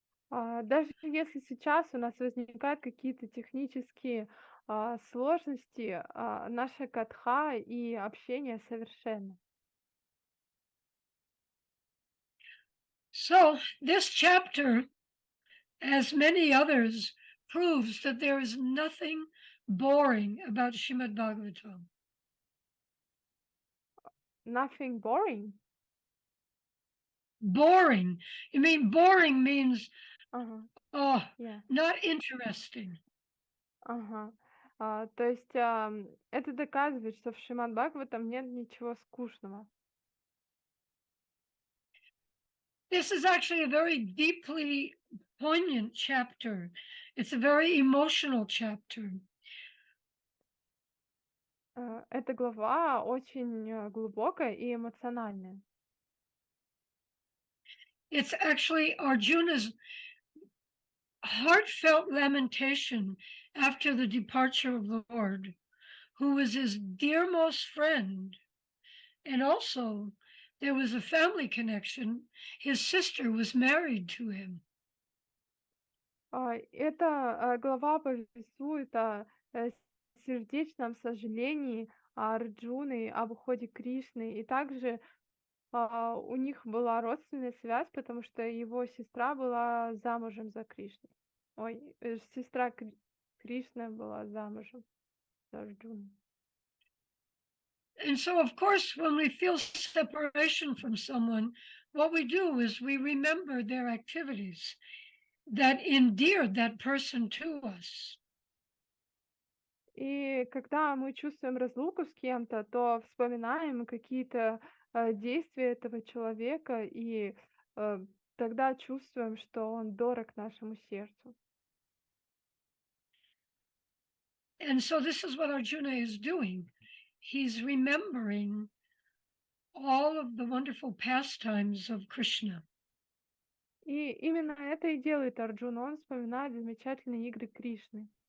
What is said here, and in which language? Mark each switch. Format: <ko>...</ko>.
<ru>Даже если сейчас у нас возникают какие-то технические сложности, наша катха и общение совершенно.</ru> <en>So this chapter, as many others, proves that there is nothing boring about Shrimad Bhagavatam. Nothing boring. Boring. You mean boring means, Ага, oh, yeah. not interesting. Ага.</en> <ru>То есть это доказывает, что в Шримад Бхагаватам нет ничего скучного.</ru> <en>This is actually a very deeply poignant chapter. It's a very emotional chapter.</en> <ru>Эта глава очень глубокая и эмоциональная.</ru> <en>It's actually Arjuna's heartfelt lamentation after the departure of the Lord, who was his dearmost friend. And also, there was a family connection. His sister was married to him.</en> <ru>Эта глава повествует о сердечном сожалении Арджуны об уходе Кришны, и также у них была родственная связь, потому что его сестра была замужем за Кришной. Ой, сестра Кришны была замужем за Арджуной.</ru> <en>And so, of course, when we feel separation from someone, what we do is we remember their activities that endeared that person to us.</en> <ru>И когда мы чувствуем разлуку с кем-то, то вспоминаем какие-то действия этого человека, и тогда чувствуем, что он дорог нашему сердцу.</ru> <en>And so, this is what Arjuna is doing. He's remembering all of the wonderful pastimes of Krishna.</en> <ru>И именно это и делает Арджуна. Он вспоминает замечательные игры Кришны.</ru>